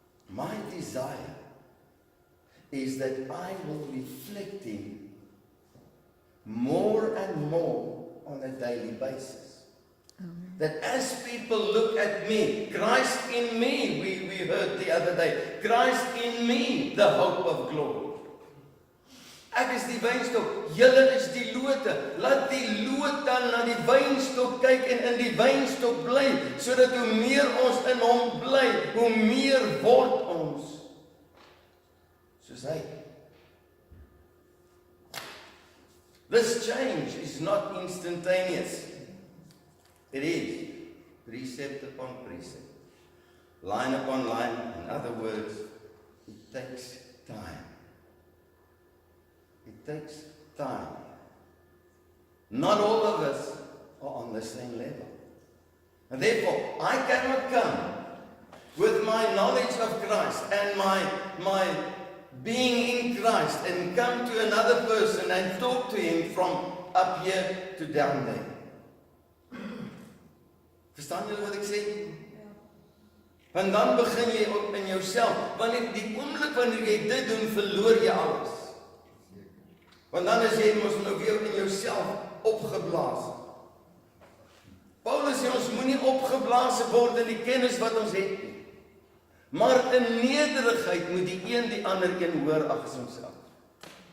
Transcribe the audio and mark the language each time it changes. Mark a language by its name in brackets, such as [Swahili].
[English] My desire is that I will reflect Him more and more on a daily basis. That as people look at me, Christ in me, we heard the other day, Christ in me, the hope of glory. [Afrikaans] Ek is die wynstok, julle is die lote. Laat die loot dan na die wynstok kyk en in die wynstok bly, sodat hoe meer ons in hom bly, hoe meer word ons soos hy. [English] This change is not instantaneous. It is precept upon precept, line upon line. In other words, it takes time. It takes time. Not all of us are on the same level. And therefore, I cannot come with my knowledge of Christ and my being in Christ and come to another person and talk to him from up here to down there. [Afrikaans] Verstaan julle wat ek sê? Want dan begin jy ook in jouself. Wanneer die oomblik wanneer jy dit doen, verloor jy alles. Want dan is jy mos nou weer in jouself opgeblaas. Paulus sê ons moenie opgeblaas word in die kennis wat ons het nie. Maar in nederigheid moet die een die ander een hoor as homself.